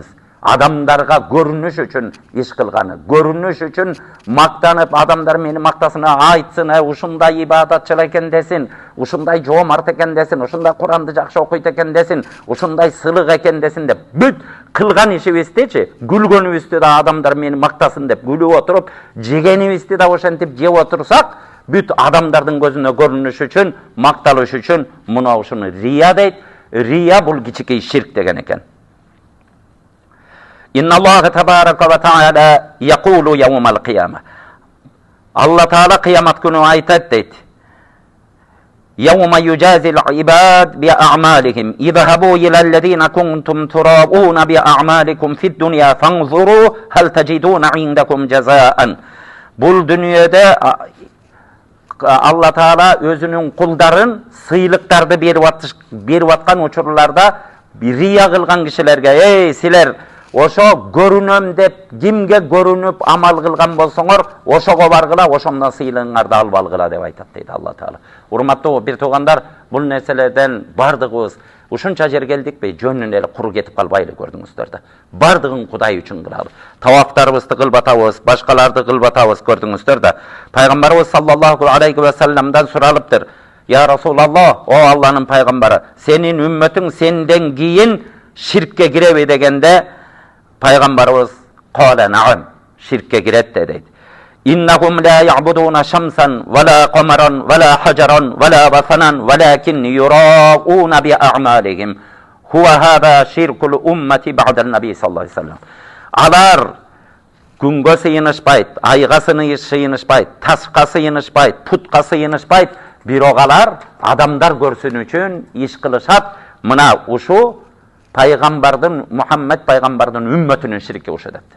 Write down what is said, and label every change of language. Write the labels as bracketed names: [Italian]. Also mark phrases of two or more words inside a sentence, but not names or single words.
[Kyrgyz] Адамдарга көрүнүш үчүн иш кылганы, көрүнүш үчүн мактанып, адамдар мени мактасын, айтсын, ушундай ибадатчыл экен десин, ушундай жоомарт экен десин, ушундай Куранды жакшы окуйт экен десин, ушундай сылык экен десин деп, бүт кылган ишибиздичи, күлгөнүбүздү да адамдар мени мактасын деп күлүп отуруп, жегенибизди да ошентип жеп отурсак, бүт адамдардын көзүнө көрүнүш үчүн, макталыш үчүн мына ушуну рия дейт. Рия бул кичикей ширк деген экен. [Arabic] إن الله تبارك وتعالى يقول يوم القيامة. [Kyrgyz] Алла Таала кыямат күнү айат дейт. [Arabic] يوم يجازى العباد بأعمالهم. اذهبوا إلى الذين كنتم تراءون بأعمالكم في الدنيا فانظروا هل تجدون عندكم جزاء. [Kyrgyz] Бул дүйнөдө Алла Таала өзүнүн кулдарын сыйлыктарды берип аткан учурларда рия кылган кишилерге, эй силер ошо көрүнөм деп кимге көрүнүп амал кылган болсоңор, ошого баргыла, ошондон сыйлыгыңарды алып алгыла деп айтат дейт Алла Таала. Урматтуу бир туугандар, бул нерселерден бардыгыбыз ушунча жер келдикпи, жөнүнө эле куру кетип калбайлы, көрдүңүздөр да. Бардыгын Кудай үчүн кылалы. Тавафтарыбызды кылбатабыз, башкаларды кылбатабыз, көрдүңүздөр да. Пайгамбарыбыз [Arabic] صلى الله عليه وسلم [Kyrgyz] суралыптыр. [Arabic] يا رسول الله, [Kyrgyz] о Алланын пайгамбары, сенин үммөтүң сенден кийин ширкке киреби дегенде, Пайгамбарыбыз [Arabic] قال نعم, [Kyrgyz] ширкке кирет дейт. [Arabic] إنهم لا يعبدون شمسا ولا قمرا ولا حجرا ولا وثنا ولكن يراءون بأعمالهم. هو هذا شرك الأمة بعد النبي صلى الله عليه وسلم. [Kyrgyz] Алар күнгө сыйынышпайт, айга сыйынышпайт, ташка сыйынышпайт, путка сыйынышпайт, бирок алар адамдар көрсүн үчүн иш кылышат. Мына ушу пайгамбардын, Мухаммед пайгамбардын үммөтүнүн ширки ошо дептир.